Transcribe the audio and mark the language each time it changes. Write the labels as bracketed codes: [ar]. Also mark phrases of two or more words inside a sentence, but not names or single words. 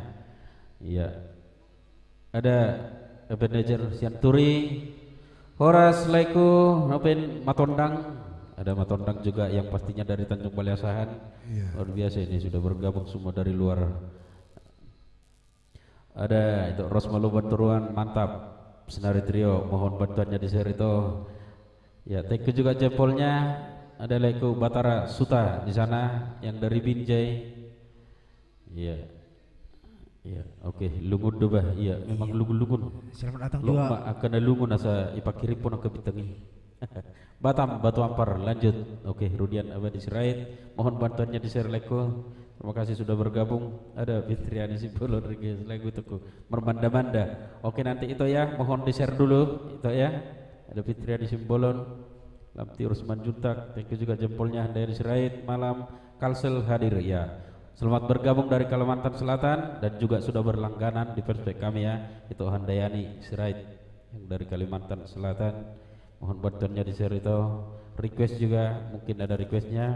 [id] Iya. Ada manajer Sianturi, Horas Laiku, Nopen Matondang. Ada Matondang juga yang pastinya dari Tanjung Balai Asahan. Luar biasa ini sudah bergabung semua dari luar. Ada itu Rosmalu Banturuan, mantap. Senari Trio, mohon bantuannya di share itu. Ya, [en] thank you [id] juga jempolnya. Ada Leku Batara Suta di sana yang dari Binjai. Iya. Iya, oke, [bbc] lungun dobah. [id] Iya, memang lungun-lungun. Selamat datang juga. [bbc] Akan lungun asa ipakiri pun ke bitangi. [id] Batam, Batu Ampar, lanjut. Oke, Rudian Abadi Sirait, mohon bantuannya di share Leko. Terima kasih sudah bergabung. Ada Fitriani Simbolon Regis Lego Tuku Mermanda-manda. Oke, nanti itu ya, mohon di share dulu itu ya. Ada Fitriani Simbolon, Lamti Rusman Juntak, [en] thank you [id] juga jempolnya dari Sirait, malam Kalsel hadir ya. Selamat bergabung dari Kalimantan Selatan dan juga sudah berlangganan di perspek kami ya. Itu Handayani Sirait yang dari Kalimantan Selatan. Mohon bantuannya di share itu. Request juga mungkin ada requestnya.